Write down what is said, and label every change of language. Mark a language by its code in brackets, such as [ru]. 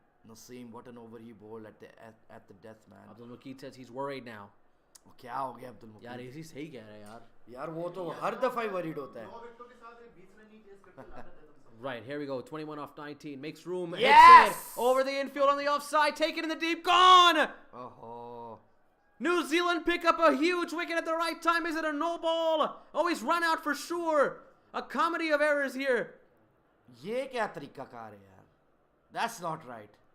[en] Naseem, what an over he bowled at the death, man. Abdul Makid says he's worried now. [hi] वो क्या हो गया अब्दुल यार मुकीम? इसी सही कह रहे हैं यार. यार वो तो हर दफा ही worried होता है. [en] Right, here we go. 21 off 19. Makes room. Yes! Hits it. Over the infield on the offside. Take it in the deep. Gone! Oh, New Zealand pick up a huge wicket at the right time. Is it a no ball? Oh, he's run out for sure. A comedy of errors here. [hi] ये क्या तरीका car है यार? [en] That's not right.